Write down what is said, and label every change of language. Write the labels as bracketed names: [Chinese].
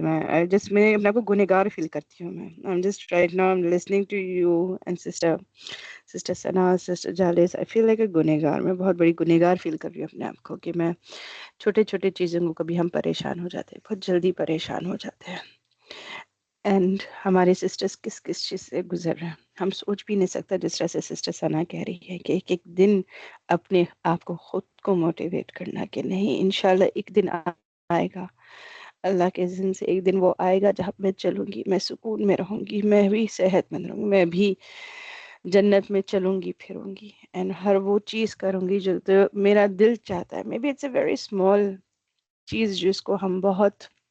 [Hindi] मैं अपने आप को गुनहगार फील करती हूँ. [English] I'm just right now I'm listening to you and sister Sana, sister Jalis. I feel like a गुनहगार. [Hindi] मैं बहुत बड़ी गुनहगार फील कर रही हूँ अपने आप को कि मैं छोटे छोटे चीज़ों को कभी हम परेशान हो जाते हैं, बहुत जल्दी परेशान हो जाते हैं. एंड हमारे सिस्टर्स किस किस चीज़ से गुजर रहे हैं हम सोच भी नहीं सकता. जिस तरह से सिस्टर सना कह रही है कि एक एक दिन अपने आप को खुद को मोटिवेट करना कि नहीं इंशाल्लाह एक दिन आएगा, अल्लाह के इज़्न से एक दिन वो आएगा जहाँ मैं चलूँगी, मैं सुकून में रहूँगी, मैं भी सेहतमंद रहूँगी, मैं भी जन्नत में चलूँगी फिरूँगी एंड हर वो चीज़ करूँगी जो तो मेरा दिल चाहता है. [English] maybe it's a very small [Hindi] चीज़ जिसको हम बहुत